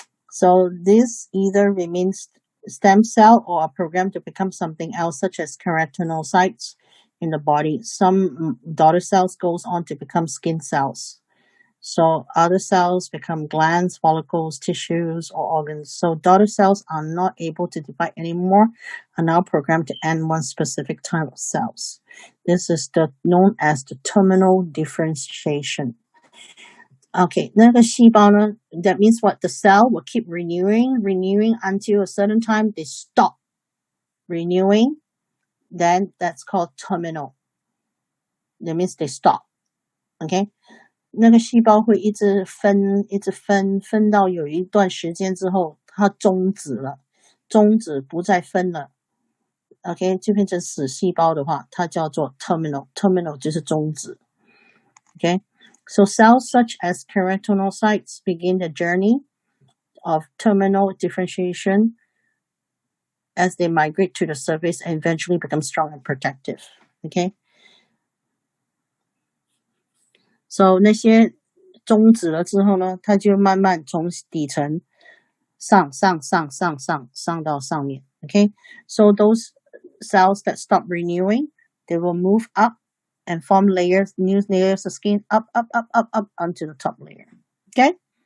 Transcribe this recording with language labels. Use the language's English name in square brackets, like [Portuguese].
[English] so this either remains stem cell or are programmed to become something else such as keratinocytes in the body some daughter cells goes on to become skin cells so other cells become glands follicles tissues or organs so daughter cells are not able to divide anymore are now programmed to end one specific type of cells this is known as the terminal differentiation Okay, [Chinese] 那个细胞呢 [English] that means what? The cell will keep renewing until a certain time they stop renewing. Then that's called terminal. That means they stop. Okay? [Chinese] 那个细胞会一直分到有一段时间之后，它终止了，终止不再分了。 OK， 就变成死细胞的话，它叫做 terminal 就是终止。 [English] Okay, so cells such as keratinocytes begin the journey of terminal differentiation as they migrate to the surface and eventually become strong and protective. Okay, so [Chinese] 那些终止了之后呢，它就慢慢从底层上到上面。 [English] Okay, so those cells that stop renewing, they will move up and form new layers of skin up onto the top layer. Okay?